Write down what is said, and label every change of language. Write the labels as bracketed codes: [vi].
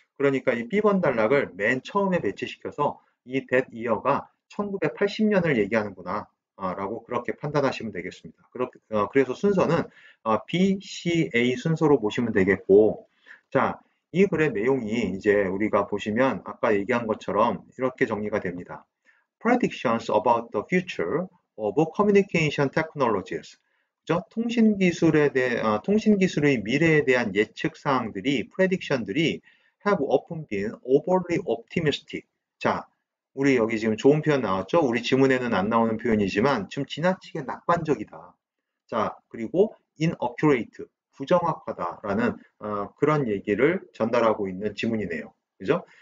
[ko] 그러니까 이 B번 단락을 맨 처음에 배치시켜서 이 that year가 1980년을 얘기하는구나. 라고 그렇게 판단하시면 되겠습니다. 그래서 순서는 B, C, A 순서로 보시면 되겠고, 자, 이 글의 내용이 이제 우리가 보시면 아까 얘기한 것처럼 이렇게 정리가 됩니다. [en] Predictions about the future of communication technologies. [ko] 그죠? 통신기술의 미래에 대한 예측 사항들이, prediction들이 [en] have often been overly optimistic. [ko] 자, 우리 여기 지금 좋은 표현 나왔죠? 우리 지문에는 안 나오는 표현이지만 좀 지나치게 낙관적이다. 자, 그리고 inaccurate, 부정확하다라는 그런 얘기를 전달하고 있는 지문이네요. 그죠?